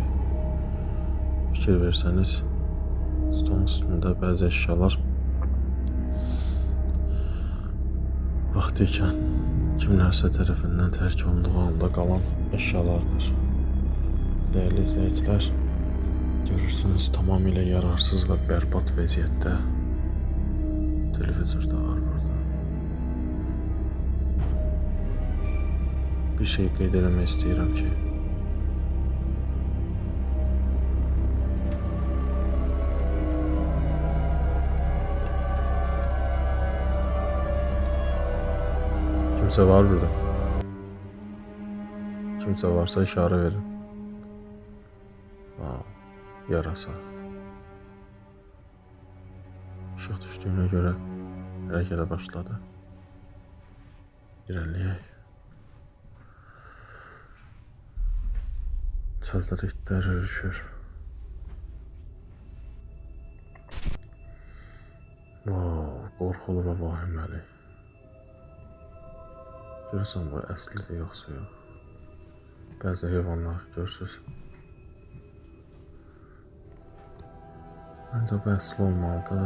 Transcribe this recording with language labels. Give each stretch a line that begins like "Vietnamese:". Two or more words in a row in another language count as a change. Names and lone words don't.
Azerbaijani: Fikir versəniz, stolun üstündə bəzi əşyalar vaxtiykən kimlərsə tərəfindən tərk olunduğu halda qalan əşyalardır. Değerli izləyicilər, görürsünüz tamamilə yararsız və bərbad vəziyyətdə televizor da var burada. Bir şey qeyd eləmək istəyirəm ki,
Turkish: kimse var burada. Kimse varsa işare verin. Wow, yarasa. Işık düştüğüne göre harekete başladı.
Azerbaijani: İlerleyək. Çadırı itlər ürüşür. Wow, qorxulu və vahiməli. Görürsən bu əslidir yoxsa yox. Bəzi heyvanlar görürsünüz. Məncə bu əsli olmalıdır.